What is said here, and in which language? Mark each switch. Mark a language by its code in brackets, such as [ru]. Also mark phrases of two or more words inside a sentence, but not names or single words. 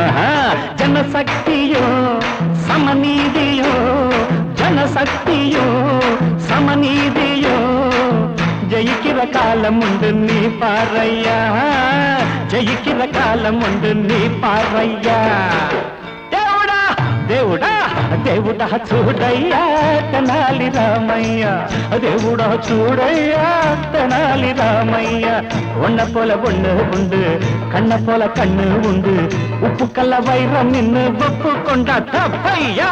[ta] ஜனசக்தியும் சமநீதியும், ஜனசக்தியும் சமநீதியும். ஜெயிக்கிற காலம் உண்டு நீ பாறையா, ஜெயிக்கிற காலம் உண்டு நீ பாறையா. [te] దేవుడా దేవుడా దేవుడా చూడయ్యా తెనాలి రామయ్య, దేవుడా చూడయ్యా తెనాలి రామయ్య. [ta] ஒன்ன போல ஒண்ணு உண்டு, கண்ண போல கண்ணு உண்டு, உப்பு கல்ல வைரம் நின்னு ஒப்பு கொண்டா தப்பையா.